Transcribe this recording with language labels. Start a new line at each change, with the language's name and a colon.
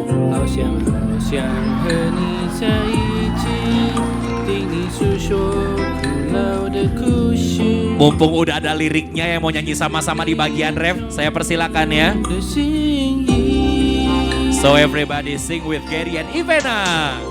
Chinese: 好想好想和你在一起，听你诉说古老的故事。
Indonesian: Mumpung udah ada liriknya yang mau nyanyi sama-sama di bagian ref, saya persilakan ya.
English: So everybody sing with Gary and Ivana.